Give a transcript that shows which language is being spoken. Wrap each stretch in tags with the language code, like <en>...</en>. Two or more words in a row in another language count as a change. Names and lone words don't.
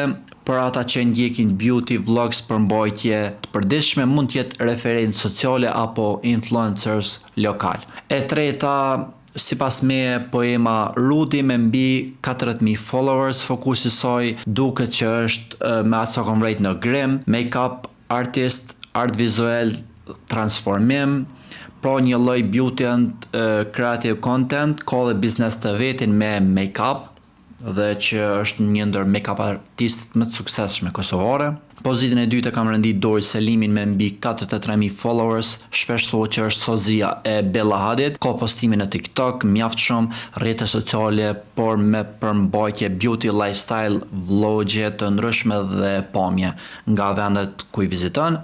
<sq>Për ata që ndjekin</sq> <en>beauty vlogs,</en> <sq>përmbajtje të përditshme, mund të jetë referencë sociale apo influencers lokal. E treta, sipas meje, Poema Rudi, me mbi 40.000 followers, fokusi saj duket që është me atë sa kom rejt në grim,</sq> <en>make-up artist,</en> <sq>art vizual, transformim, pra një lloj</sq> <en>beauty and creative content,</en> <sq>ka dhe biznes të vetin me make-up, dhe që është një ndër make-up artistët më të suksesshme kosovare. Pozitën e 2 e kam rëndit Doris Selimin, me mbi 43.000 followers, shpesh thuhet që është sozia e Bella Hadid, ka postime në TikTok, mjaft shumë, rrjete sociale, por me përmbajtje</sq> <en>beauty, lifestyle,</en> <sq>vlogje të ndryshme dhe pamje nga vendet ku i viziton.</sq>